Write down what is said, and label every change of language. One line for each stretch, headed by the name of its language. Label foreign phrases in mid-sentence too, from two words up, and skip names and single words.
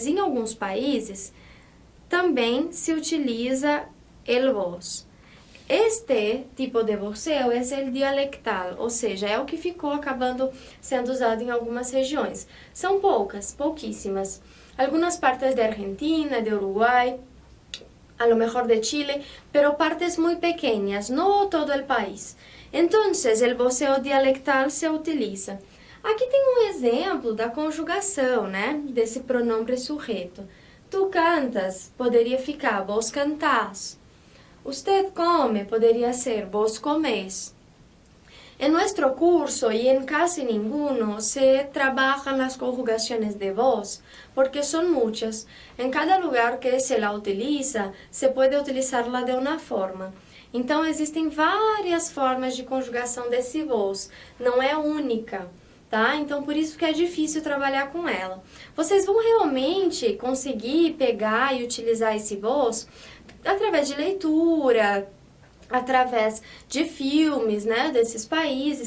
Portuguese: Em alguns países, também se utiliza
Spanish: el vos.
Portuguese: Este tipo de voceo é o dialectal, ou seja, é o que ficou acabando sendo usado em algumas regiões. São pouquíssimas. Algumas partes de Argentina, de Uruguai,
Spanish: a lo mejor de Chile, pero partes muy pequeñas, no todo el país. Entonces, el voceo dialectal se utiliza.
Portuguese: Aqui tem um exemplo da conjugação, né, desse pronome sujeito. Tu cantas, poderia ficar
Spanish: vos cantás. Usted come,
Portuguese: poderia ser
Spanish: vos comés. En nuestro curso y en casi ninguno se trabajan las conjugaciones de voz, porque son muchas. En cada lugar que se la utiliza, se puede utilizarla de una forma.
Portuguese: Então, existem várias formas de conjugação desse voz, não é única. tá? Então, por isso que é difícil trabalhar com ela. Vocês vão realmente conseguir pegar e utilizar esse vos através de leitura, através de filmes, né, desses países.